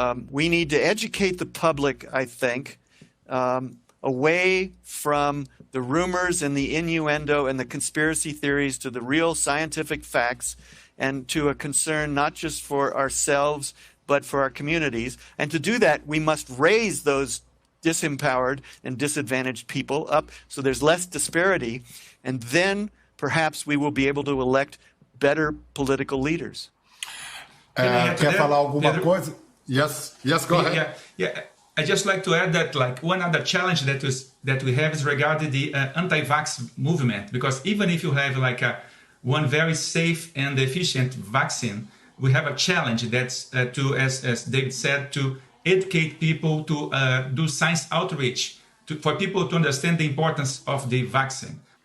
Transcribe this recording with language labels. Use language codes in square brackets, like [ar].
[en] We need to educate the public, I think, away from the rumors and the innuendo and the conspiracy theories to the real scientific facts, and to a concern not just for ourselves, but for our communities. And to do that, we must raise those disempowered and disadvantaged people up so there's less disparity, and then perhaps we will be able to elect better political leaders. [pt] Quer falar alguma coisa? [en] Yes, go ahead. Yeah. I just like to add that like one other challenge that we have is regarding the anti-vax movement, because even if you have like one very safe and efficient vaccine, we have a challenge that's as David said, to educate people, to do science outreach, for people to understand the importance of the vaccine.